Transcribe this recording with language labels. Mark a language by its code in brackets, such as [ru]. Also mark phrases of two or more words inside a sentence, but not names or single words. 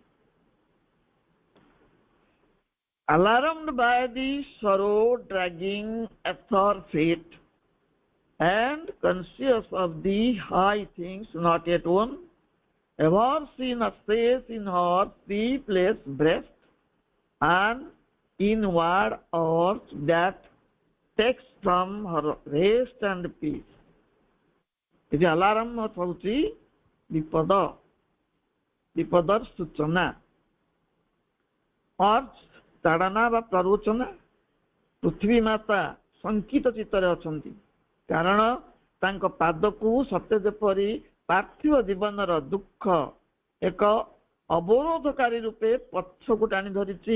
[en] Alarmed by the sorrow dragging at her feet and conscious of the high things not yet won, ever she nurses in her sleepless breast an inward urge that takes from her rest and peace. [or] ଏଠି ଆଲାର୍ମ ହଉଛି ବିପଦର ସୂଚନା। ଅର୍ଜ ତାଡ଼ନା ବା ପ୍ରରୋଚନା। ପୃଥିବୀ ମାତା ଶଙ୍କିତ ଚିତ୍ତରେ ଅଛନ୍ତି, କାରଣ ତାଙ୍କ ପାଦକୁ ସତେ ଯେପରି ପାର୍ଥିବ ଜୀବନର ଦୁଃଖ ଏକ ଅବରୋଧକାରୀ ରୂପେ ପଛକୁ ଟାଣି ଧରିଛି।